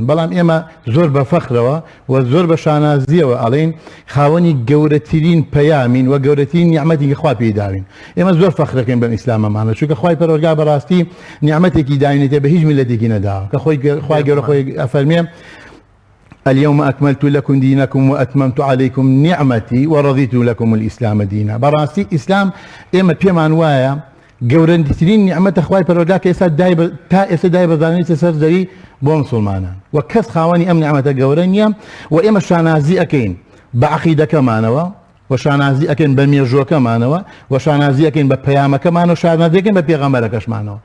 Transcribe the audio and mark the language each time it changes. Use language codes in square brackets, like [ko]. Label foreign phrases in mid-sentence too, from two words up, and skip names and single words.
[ckb] بەڵام ئێمە زۆر بە فەخرەوە و زۆر بە شانازیەوە ئەڵێن خاوەنی گەورەترین پەیامین و گەورەترین نیعمەتی خوا پێی داوین. ئێمە زۆر فەخرەکەین بەم ئیسلامەمانە چونکە خوای پەروەردگار بەڕاستی نیعمەتێکی داوینێتێ بە هیچ میلەتێکی نەداوە کە خوای گەورە خۆی ئەفەرمێ [ar] اليوم أكملت لكم دينكم وأتممت عليكم نعمتي ورضيت لكم الإسلام دينا. [ckb] بەڕاستی ئیسلام ئێمە پێمان وایە گەورەترین نیعمەتە خوای پەروەردگار کە تا ئێستا دای بەزانێتە سەر زەوی بۆ مسلمانان و کەس خاوەنی ئەم نیعمەتە گەورە نییە و ئێمە شانازی ئەەکەین بە عەقیدەکەمانەوە و شانازی ئەەکەین بە مێژووەکەمانەوە و شانازی ئەەکەین بە پەیامەکەمانەوە و شانازی ئەەکەین بە پێغەمبەرەکەشمانەوە.